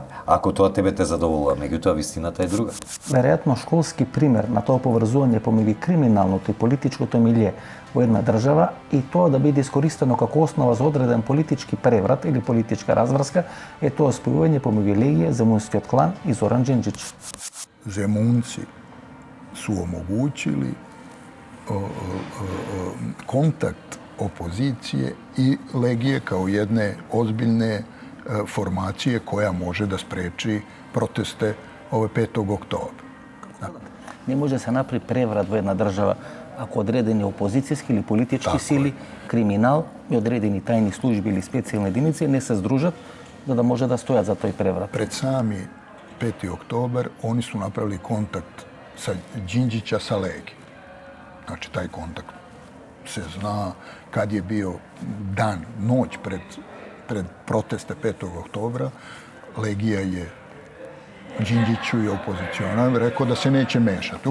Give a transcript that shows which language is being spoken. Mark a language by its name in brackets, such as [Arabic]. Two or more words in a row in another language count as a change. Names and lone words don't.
[Macedonian] Ако тоа тебе те задоволува, меѓутоа вистината е друга. Веројатно школски пример на тоа поврзување помеѓу криминалното и политичкото милје во една држава и тоа да биде искористено како основа за одреден политички преврат или политичка разврска е тоа спојување помеѓу Легија, Земунскиот клан и Зоран Џинџич. [Serbian] Zemunci su omogućili kontakt opozicije i Legije kao jedne ozbiljne formacije koja može da spreči proteste 5. oktobra. [Macedonian] Не може да се направи преврат во една држава ако одредени опозицијски или политички сили, криминал и одредени тајни служби или специјални единици не се здружат за да може да стојат за тој преврат. [Serbian] Pred sami 5. oktober oni su napravili kontakt sa Đinđića sa Legije. Znači, taj kontakt se zna kad je bio dan, noć pred proteste 5. oktobra. Legija je Đinđiću i opozicionarima rekao da se neće mešati.